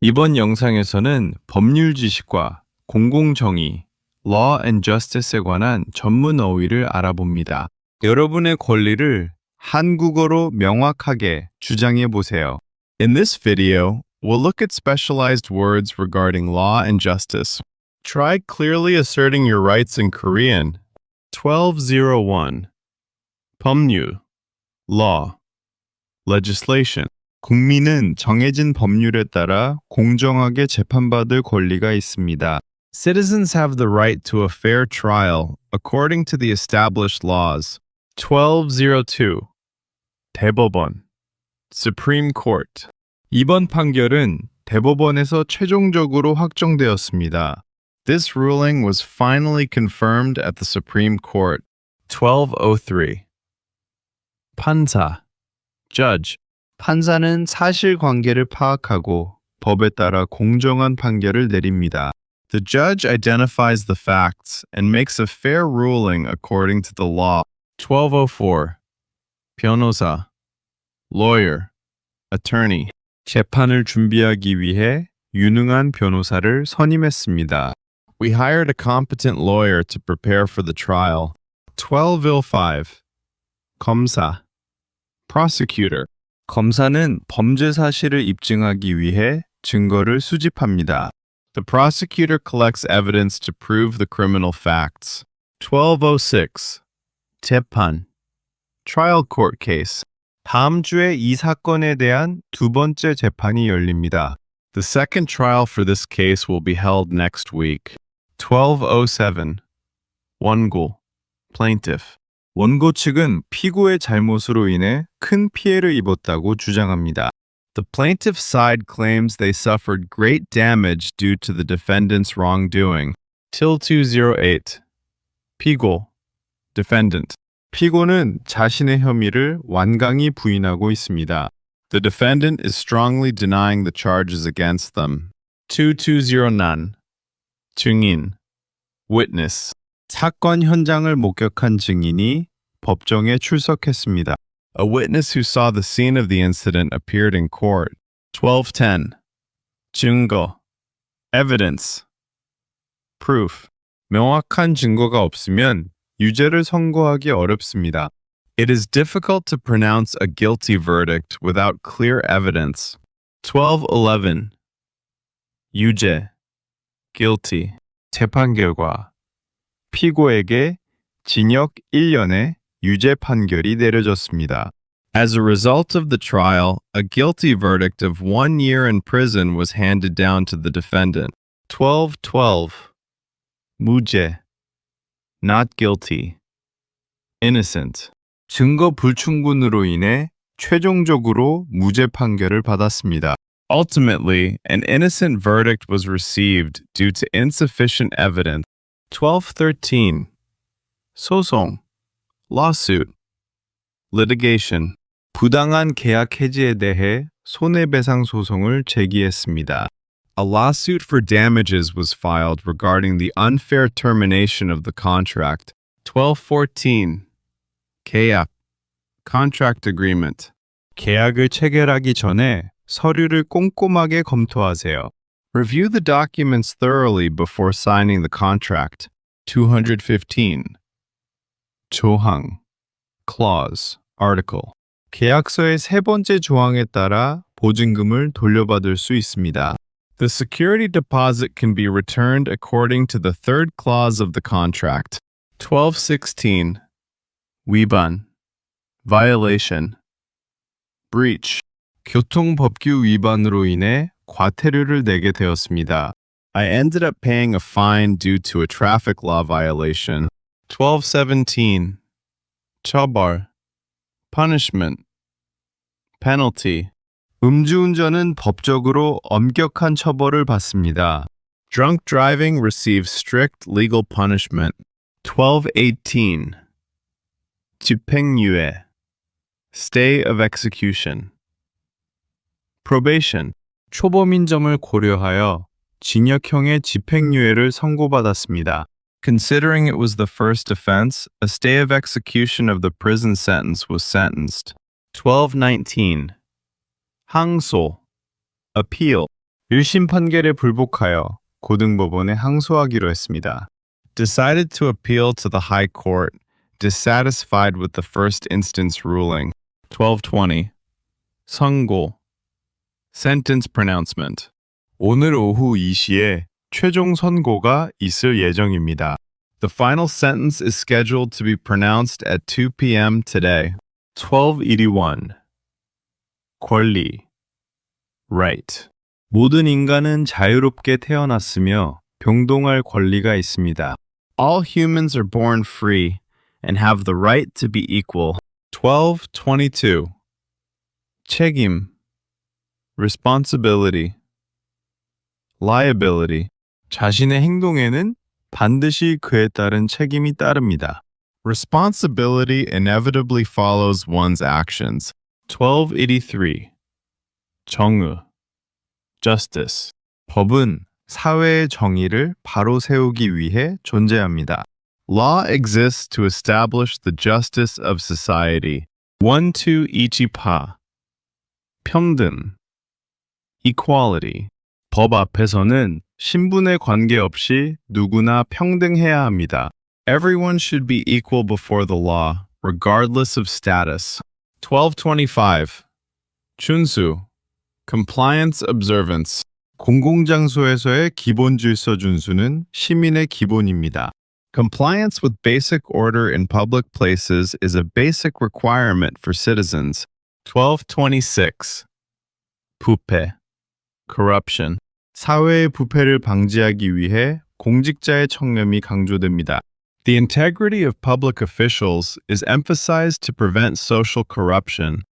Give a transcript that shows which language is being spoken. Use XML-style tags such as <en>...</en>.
<ko>이번 영상에서는 법률 지식과 공공정의,</ko> <en>Law and Justice</en> <ko>에 관한 전문 어휘를 알아봅니다. 여러분의 권리를 한국어로 명확하게 주장해 보세요.</ko> <en>In this video, we'll look at specialized words regarding law and justice. Try clearly asserting your rights in Korean. 1201. 법률, law, legislation.</en> <ko>국민은 정해진 법률에 따라 공정하게 재판받을 권리가 있습니다.</ko> <en>Citizens have the right to a fair trial according to the established laws. 1202. 대법원, Supreme Court.</en> <ko>이번 판결은 대법원에서 최종적으로 확정되었습니다.</ko> <en>This ruling was finally confirmed at the Supreme Court. 1203. 판사, Judge.</en> <ko>판사는 사실관계를 파악하고 법에 따라 공정한 판결을 내립니다.</ko> <en>The judge identifies the facts and makes a fair ruling according to the law. 1204. 변호사, lawyer, attorney.</en> <ko>재판을 준비하기 위해 유능한 변호사를 선임했습니다.</ko> <en>We hired a competent lawyer to prepare for the trial. 1205. 검사, prosecutor.</en> <ko>검사는 범죄 사실을 입증하기 위해 증거를 수집합니다.</ko> <en>The prosecutor collects evidence to prove the criminal facts. 1206. 재판, trial court case.</en> <ko>다음 주에 이 사건에 대한 두 번째 재판이 열립니다.</ko> <en>The second trial for this case will be held next week. 1207. 원고, plaintiff.</en> <ko>원고 측은 피고의 잘못으로 인해 큰 피해를 입었다고 주장합니다.</ko> <en>The plaintiff side claims they suffered great damage due to the defendant's wrongdoing. Till 208. 피고, defendant.</en> <ko>피고는 자신의 혐의를 완강히 부인하고 있습니다.</ko> <en>The defendant is strongly denying the charges against them. 2209. 증인, witness.</en> <ko>사건 현장을 목격한 증인이 법정에 출석했습니다.</ko> <en>A witness who saw the scene of the incident appeared in court. 1210. 증거, evidence, proof.</en> <ko>명확한 증거가 없으면 유죄를 선고하기 어렵습니다.</ko> <en>It is difficult to pronounce a guilty verdict without clear evidence. 1211. 유죄, guilty.</en> <ko>재판 결과. 피고에게 징역 1년의 유죄 판결이 내려졌습니다.</ko> <en>As a result of the trial, a guilty verdict of 1 year in prison was handed down to the defendant. 1212. 무죄, not guilty, innocent.</en> <ko>증거 불충분으로 인해 최종적으로 무죄 판결을 받았습니다.</ko> <en>Ultimately, an innocent verdict was received due to insufficient evidence. 1213. 소송, lawsuit, litigation.</en> <ko>부당한 계약 해지에 대해 손해배상 소송을 제기했습니다.</ko> <en>A lawsuit for damages was filed regarding the unfair termination of the contract. 1214. 계약, contract agreement.</en> <ko>계약을 체결하기 전에 서류를 꼼꼼하게 검토하세요.</ko> <en>Review the documents thoroughly before signing the contract. 215. 조항, clause, article.</en> <ko>계약서의 세 번째 조항에 따라 보증금을 돌려받을 수 있습니다.</ko> <en>The security deposit can be returned according to the third clause of the contract. 1216. 위반, violation, breach.</en> <ko>교통법규 위반으로 인해 과태료를 내게 되었습니다.</ko> <en>I ended up paying a fine due to a traffic law violation. 1217. 처벌, punishment, penalty.</en> <ko>음주운전은 법적으로 엄격한 처벌을 받습니다.</ko> <en>Drunk driving receives strict legal punishment. 1218. 집행유예, stay of execution. probation.</en> <ko>초범인 점을 고려하여 징역형의 집행유예를 선고받았습니다.</ko> <en>Considering it was the first offense, a stay of execution of the prison sentence was sentenced. 1219. 항소, appeal.</en> <ko>1심 판결에 불복하여 고등법원에 항소하기로 했습니다.</ko> <en>Decided to appeal to the High Court, dissatisfied with the first instance ruling.</en> <ko>1220. 선고.</ko> <en>Sentence pronouncement.</en> <ko>오늘 오후 2시에 최종 선고가 있을 예정입니다.</ko> <en>The final sentence is scheduled to be pronounced at 2 p.m. today. 1281. 권리. Right.</en> <ko>모든 인간은 자유롭게 태어났으며 평등할 권리가 있습니다.</ko> <en>All humans are born free and have the right to be equal.</en> <ko>1222. 책임.</ko> <en>Responsibility. Liability.</en> <ko>자신의 행동에는 반드시 그에 따른 책임이 따릅니다.</ko> <en>Responsibility inevitably follows one's actions. 1283. 정의. Justice.</en> <ko>법은 사회의 정의를 바로 세우기 위해 존재합니다.</ko> <en>Law exists to establish the justice of society. 1228. 평등. Equality.</en> <ko>법 앞에서는 신분에 관계없이 누구나 평등해야 합니다.</ko> <en>Everyone should be equal before the law, regardless of status. 1225. 준수. Compliance observance.</en> <ko>공공장소에서의 기본 질서 준수는 시민의 기본입니다.</ko> <en>Compliance with basic order in public places is a basic requirement for citizens. 1226. 부패. Corruption.</en> <ko>사회의 부패를 방지하기 위해 공직자의 청렴이 강조됩니다.</ko> <en>The integrity of public officials is emphasized to prevent social corruption.</en>